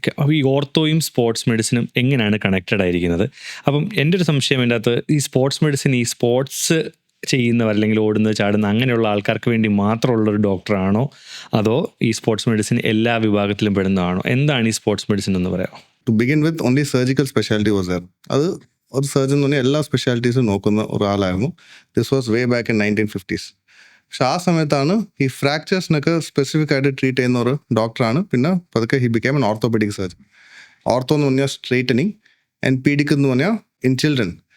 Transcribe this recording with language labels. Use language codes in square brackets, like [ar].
[ml] അപ്പോൾ ഈ ഓർത്തോയും സ്പോർട്സ് മെഡിസിനും എങ്ങനെയാണ് കണക്റ്റഡ് ആയിരിക്കുന്നത്? അപ്പം എൻ്റെ ഒരു സംശയം, എൻ്റെ അകത്ത് ഈ സ്പോർട്സ് മെഡിസിൻ ഈ സ്പോർട്സ് ചെയ്യുന്നവർ അല്ലെങ്കിൽ ഓടുന്നത് ചാടുന്ന അങ്ങനെയുള്ള ആൾക്കാർക്ക് വേണ്ടി മാത്രമുള്ളൊരു ഡോക്ടറാണോ, അതോ ഈ സ്പോർട്സ് മെഡിസിൻ എല്ലാ വിഭാഗത്തിലും പെടുന്നതാണോ? എന്താണ് ഈ സ്പോർട്സ് മെഡിസിൻ എന്ന് പറയാം? [en] To begin with, only surgical specialty was there. [ml] അത് ഒരു സർജൻ തന്നെ എല്ലാ സ്പെഷ്യാലിറ്റീസും നോക്കുന്ന ഒരാളായിരുന്നു. [en] This was way back in 1950s. [ml] പക്ഷെ ആ സമയത്താണ് ഈ ഫ്രാക്ചേഴ്സിനൊക്കെ സ്പെസിഫിക് ആയിട്ട് ട്രീറ്റ് ചെയ്യുന്ന ഒരു ഡോക്ടറാണ്. പിന്നെ പതുക്കെ [en] He became an orthopaedic surgeon. [ml] Ortho എന്ന് പറഞ്ഞാൽ സ്ട്രെയിറ്റനിങ് ആൻഡ് പീഡിക് എന്ന് പറഞ്ഞാൽ ഇൻ ചിൽഡ്രൻ.